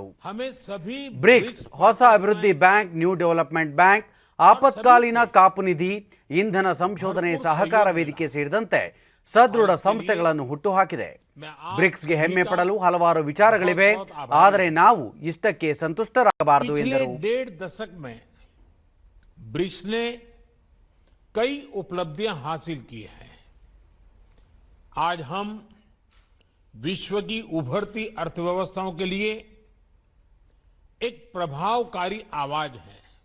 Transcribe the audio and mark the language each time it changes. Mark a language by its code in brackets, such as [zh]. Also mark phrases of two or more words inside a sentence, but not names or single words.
[kn] ಬ್ರಿಕ್ಸ್ ಹೊಸ ಅಭಿವೃದ್ಧಿ ಬ್ಯಾಂಕ್, ನ್ಯೂ ಡೆವಲಪ್ಮೆಂಟ್ ಬ್ಯಾಂಕ್, ಆಪತ್ಕಾಲೀನ ಕಾಪು ನಿಧಿ, ಇಂಧನ ಸಂಶೋಧನೆ ಸಹಕಾರ ವೇದಿಕೆ ಸೇರಿದಂತೆ ಸದೃಢ ಸಂಸ್ಥೆಗಳನ್ನು ಹುಟ್ಟುಹಾಕಿದೆ. ಬ್ರಿಕ್ಸ್ಗೆ ಹೆಮ್ಮೆ ಪಡಲು ಹಲವಾರು ವಿಚಾರಗಳಿವೆ, ಆದರೆ ನಾವು ಇಷ್ಟಕ್ಕೆ ಸಂತುಷ್ಟರಾಗಬಾರದು ಎಂದರು. [hi] ब्रिक्स ने कई उपलब्धियां हासिल की हैं. आज हम विश्व की उभरती अर्थव्यवस्थाओं के लिए एक प्रभावकारी आवाज है.